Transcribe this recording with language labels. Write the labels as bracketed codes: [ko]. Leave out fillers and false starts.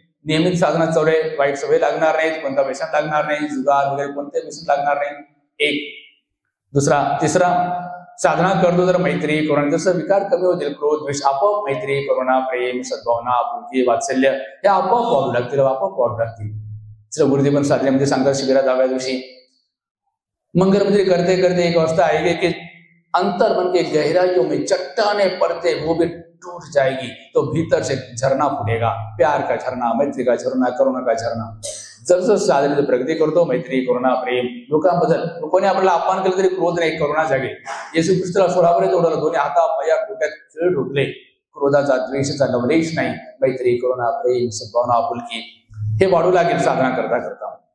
[mr] नियमित साधना चवडे, वाईट सवय लागणार नाहीत, कोणता व्यसन लागणार नाही, जुगार वगैरे कोणते व्यसन लागणार नाही. एक. दुसरा. तिसरा, साधना करतो तर मैत्री, करुणा, जसं विकार कमी होतील, क्रोध, द्वेष, आपोआप मैत्री, करुणा, प्रेम, सद्भावना, आपुलकी, वात्सल्य हे आपोआप वाढू लागतील, आपोआप वाढू लागतील. गुरुदेव पण साधनेमध्ये सांगतात शिबिरात 10व्या दिवशी, [hi] मंगल मंदिर करते करते एक अवस्था आएगी कि अंतर मन के गहराइयों में चट्टाने पड़ते वो भी टूट जाएगी, तो भीतर से झरना फूटेगा, प्यार का झरना, मैत्री का झरना, करुणा का झरना. [mr] जसं साधनेची प्रगती करतो, मैत्री, करुणा, प्रेम, लोकांबद्दल कोणी आपल्याला अपमान केलं तरी क्रोध नाही, करुणा जागे. येशू ख्रिस्ताला 16 वर्ष ओढवलं, दोन्ही हाता पाया डोक्यात खिळ ढोकले. क्रोधाचा, द्वेषाचा लवलेश नाही. मैत्री, करुणा, प्रेम, सद्भावना, आपुलकी हे वाढू लागेल साधना करता करता.